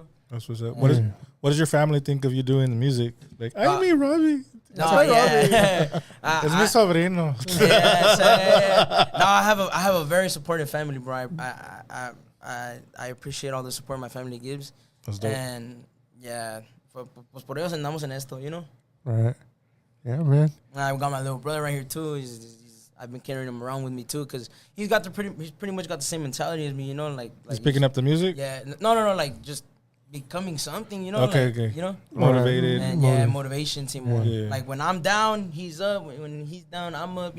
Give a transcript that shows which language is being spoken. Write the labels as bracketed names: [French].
[English] That's what's up. What does your family think of you doing the music? Like, I mean, Robbie. No, yeah. It's [Spanish] mi sobrino. [English] No, I have a very supportive family, bro. I appreciate all the support my family gives. That's dope. And yeah, [Spanish] pues por ellos andamos en esto, [English] you know. Right. Yeah, man. I've got my little brother right here too. I've been carrying him around with me too, cause he's pretty much got the same mentality as me, you know. Like he's picking up the music. Yeah. No. Like just becoming something, you know. Okay. You know. Motivated. And yeah, motivation team. Yeah. Like when I'm down, he's up. When he's down, I'm up.